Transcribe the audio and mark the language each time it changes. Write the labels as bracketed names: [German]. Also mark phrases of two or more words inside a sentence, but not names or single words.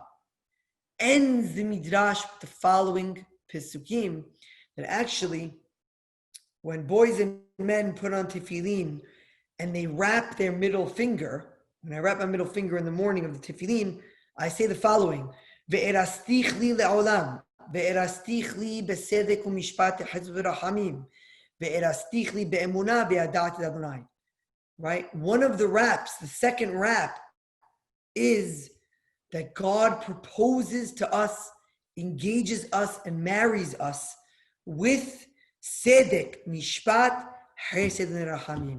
[English] Ends the midrash with the following pesukim, that actually, when boys and men put on tefillin and they wrap their middle finger, when I wrap my middle finger in the morning of the tefillin, I say the following: [Hebrew] ואירשתיך לי לעולם, ואירשתיך לי בצדק ובמשפט ובחסד וברחמים, ואירשתיך לי באמונה וידעת ה. [English] Right? One of the wraps, the second wrap, is that God proposes to us, engages us, and marries us with Sedek, Mishpat, Chesed, and Rahamim.